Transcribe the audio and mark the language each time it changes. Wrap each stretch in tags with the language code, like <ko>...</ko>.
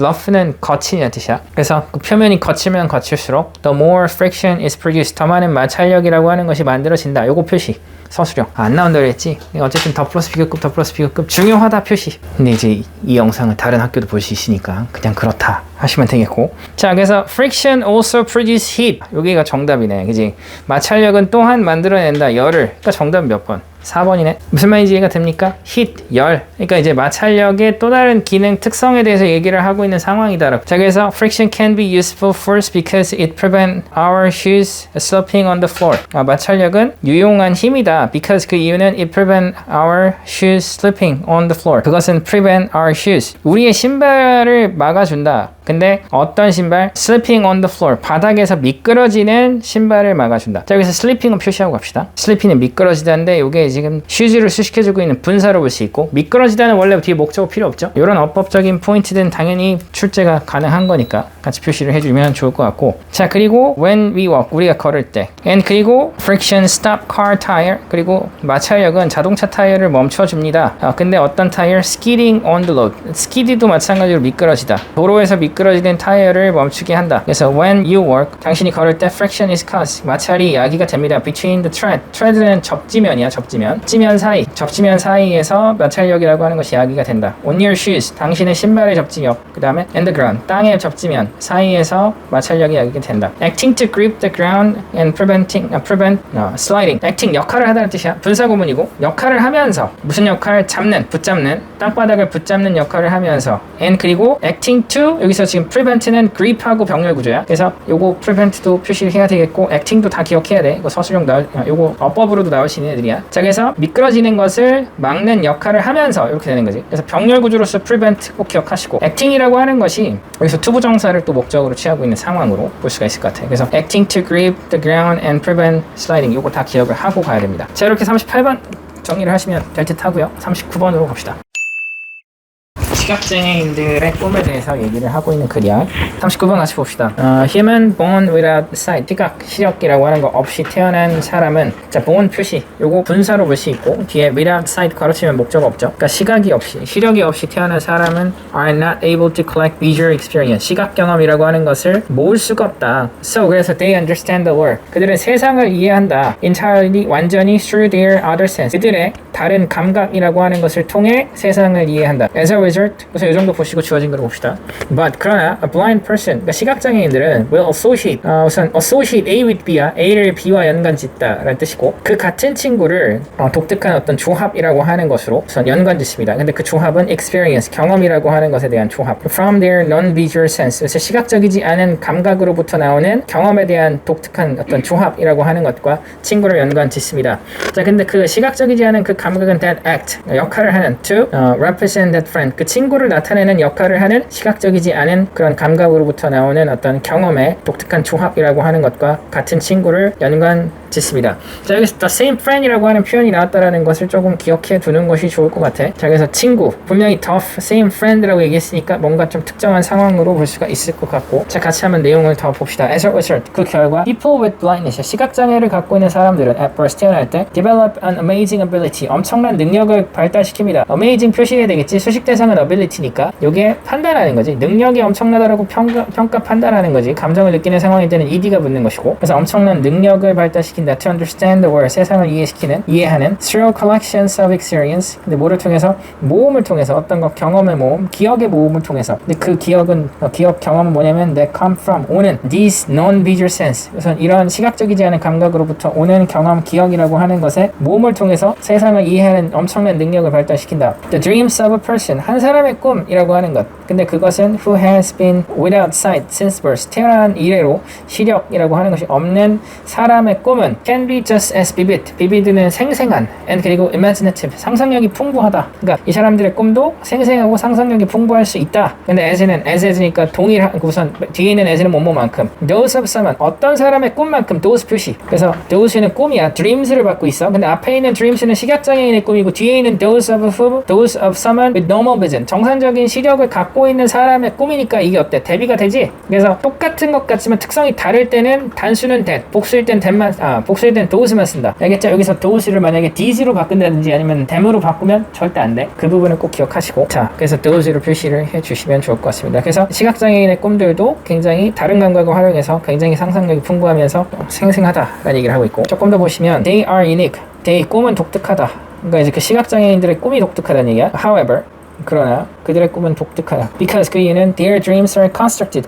<ko>rough는 거친이라는 뜻이야. 그래서 그 표면이 거치면 거칠수록</ko> <en>the more friction is produced.</en> <ko>더 많은 마찰력이라고 하는 것이 만들어진다. 요거 표시. 서술형. 안 나온다 그랬지? 어쨌든 더 플러스 비교급 중요하다 표시. 근데 이제 이 영상을 다른 학교도 볼 수 있으니까 그냥 그렇다 하시면 되겠고.</ko> <en>자, 그래서 friction also produce heat.</en> <ko>여기가 정답이네. 그지? 마찰력은 또한 만들어낸다. 열을. 그러니까 정답은 몇 번? 4번이네. 무슨 말인지 이해가 됩니까?</ko> <en>heat, 열.</en> <ko>그러니까 이제 마찰력의 또 다른 기능 특성에 대해서 얘기를 하고 있는 상황이다라고.</ko> <en>자, 그래서 friction can be useful first because it prevents our shoes slipping on the floor.</en> <ko>마찰력은 유용한 힘이다.</ko> <en>because</en> <ko>그 이유는</ko> <en>it prevents our shoes slipping on the floor. 그것은 prevent our shoes.</en> <ko>우리의 신발을 막아준다.</ko> <en>근데 어떤 신발? slipping on the floor.</en> <ko>바닥에서 미끄러지는 신발을 막아준다. 자, 여기서 slipping은 표시하고 갑시다. slipping은 미끄러지다인데 이게 지금 슈즈를 수식해주고 있는 분사로 볼 수 있고, 미끄러지다는 원래 뒤에 목적어 필요 없죠. 이런 어법적인 포인트들은 당연히 출제가 가능한 거니까 같이 표시를 해주면 좋을 것 같고. 자, 그리고</ko> <en>when we walk,</en> <ko>우리가 걸을 때.</ko> <en>and 그리고 friction stop car tire.</en> <ko>그리고 마찰력은 자동차 타이어를 멈춰줍니다.</ko> <en>근데 어떤 타이어? skidding on the road.</en> <ko>skid도 마찬가지로 미끄러지다. 도로에서 미끄러지는 타이어를 멈추게 한다.</ko> <en>그래서 when you walk,</en> <ko>당신이 걸을 때</ko> <en>friction is caused.</en> <ko>마찰이 야기가 됩니다.</ko> <en>between the tread.</en> <ko>tread는 접지면이야. 접지면 사이에서 마찰력이라고 하는 것이 야기가 된다.</ko> <en>on your shoes.</en> <ko>당신의 신발의 접지력. 그 다음에</ko> <en>and the ground.</en> <ko>땅의 접지면 사이에서 마찰력이 야기가 된다.</ko> <en>acting to grip the ground and prevent sliding.</en> <ko>acting 역할을 하다는 뜻이야. 분사구문이고 역할을 하면서 무슨 역할? 붙잡는 땅바닥을 붙잡는 역할을 하면서 and 그리고 acting to 여기서 지금 prevent는 grip하고 병렬 구조야. 그래서 요거 prevent도 표시를 해야 되겠고 acting도 다 기억해야 돼. 이거 서술형 요거 어법으로도 나올 수 있는 애들이야. 자, 그래서 미끄러지는 것을 막는 역할을 하면서 이렇게 되는 거지. 그래서 병렬 구조로서 prevent 꼭 기억하시고 acting이라고 하는 것이 여기서 투부정사를 또 목적으로 취하고 있는 상황으로 볼 수가 있을 것 같아.</ko> <en>그래서 acting to grip the ground and prevent sliding</en> <ko>요거 다 기억을 하고 가야 됩니다. 자, 이렇게 38번 정리를 하시면 될 듯 하고요. 39번으로 갑시다. 시각장애인들의 꿈에 대해서 얘기를 하고 있는 글이야. 39번 같이 봅시다.</ko> <en>Human born without sight.</en> <ko>시력이라고 하는 거 없이 태어난 사람은, 자, born 표시 요거 분사로 볼 수 있고 뒤에 without sight 가로치면 목적 없죠. 그러니까 시력이 없이 태어난 사람은</ko> <en>are not able to collect visual experience.</en> <ko>시각 경험이라고 하는 것을 모을 수가 없다.</ko> <en>So 그래서 they understand the world.</en> <ko>그들은 세상을 이해한다.</ko> <en>entirely 완전히 through their other sense.</en> <ko>그들의 다른 감각이라고 하는 것을 통해 세상을 이해한다. As a result, 우선 이 정도 보시고 주어진 걸 봅시다. But 그러나</ko> <en>a blind person,</en> <ko>그러니까 시각장애인들은</ko> <en>will associate,</en> <ko>우선 associate A with B야, A를 B와 연관짓다라는 뜻이고, 그 같은 친구를 독특한 어떤 조합이라고 하는 것으로 우선 연관짓습니다. 근데 그 조합은 experience, 경험이라고 하는 것에 대한 조합. From their non-visual sense, 그래서 시각적이지 않은 감각으로부터 나오는 경험에 대한 독특한 어떤 조합이라고 하는 것과 친구를 연관짓습니다. 자, 근데 그 시각적이지 않은 그 감각은 that act, 역할을 하는 to represent that friend, 그 친구를 나타내는 역할을 하는 시각적이지 않은 그런 감각으로부터 나오는 어떤 경험의 독특한 조합이라고 하는 것과 같은 친구를 연관짓습니다. 자, 여기서 the same friend이라고 하는 표현이 나왔다라는 것을 조금 기억해 두는 것이 좋을 것 같아. 자, 그래서 친구, 분명히 the same friend라고 얘기했으니까 뭔가 좀 특정한 상황으로 볼 수가 있을 것 같고. 자, 같이 한번 내용을 더 봅시다.</ko> <en>As a result, 그 결과 people with blindness,</en> <ko>시각장애를 갖고 있는 사람들은</ko> <en>at birth, 태어날 때 develop an amazing ability,</en> <ko>엄청난 능력을 발달시킵니다. amazing 표시해야 되겠지. 수식 대상은 ability니까 이게 판단하는 거지. 능력이 엄청나다라고 평가 판단하는 거지. 감정을 느끼는 상황일 때는 ed가 붙는 것이고, 그래서 엄청난 능력을 발달시킨다.</ko> <en>to understand the world,</en> <ko>세상을 이해하는</ko> <en>through collections of experience.</en> <ko>근데 뭐를 통해서? 모험을 통해서, 어떤 것, 경험의 모험, 기억의 모험을 통해서. 근데 그 기억 경험은 뭐냐면</ko> <en>that come from,</en> <ko>오는 these non-visual sense. 우선 이런 시각적이지 않은 감각으로부터 오는 경험, 기억이라고 하는 것에 모험을 통해서 세상을 이해하는 엄청난 능력을 발달시킨다.</ko> <en>The dreams of a person,</en> <ko>한 사람의 꿈이라고 하는 것.</ko> <en>근데 그것은 who has been without sight since birth.</en> <ko>태어난 이래로 시력이라고 하는 것이 없는 사람의 꿈은</ko> <en>can be just as vivid.</en> <ko>vivid는 생생한 and 그리고 imaginative. 상상력이 풍부하다. 그러니까 이 사람들의 꿈도 생생하고 상상력이 풍부할 수 있다. 근데 as는 as니까 동일한 우선 뒤에 있는 as는 뭐뭐만큼 those of someone 어떤 사람의 꿈만큼 those 표시. 그래서 those는 꿈이야. dreams를 받고 있어. 근데 앞에 있는 dreams는 시각장애인의 꿈이고 뒤에 있는</ko> <en>those of someone with normal vision.</en> <ko>정상적인 시력을 갖고 있는 사람의 꿈이니까 이게 어때? 대비가 되지? 그래서 똑같은 것 같지만 특성이 다를 때는 단수는 that, 복수일 땐 that만, 복수일 땐 those만 쓴다. 알겠죠? 여기서 those를 만약에 these로 바꾼다든지 아니면 them으로 바꾸면 절대 안 돼. 그 부분을 꼭 기억하시고. 자, 그래서 those로 표시를 해주시면 좋을 것 같습니다. 그래서 시각장애인의 꿈들도 굉장히 다른 감각을 활용해서 굉장히 상상력이 풍부하면서 생생하다라는 얘기를 하고 있고, 조금 더 보시면</ko> <en>they are unique.</en> <ko>they 꿈은 독특하다. 그러니까 이제 그 시각장애인들의 꿈이 독특하다는 얘기야. However, 그러나 그들의 꿈은 독특하다.</ko> <en>Because 그 이유는 their dreams are constructed.</en>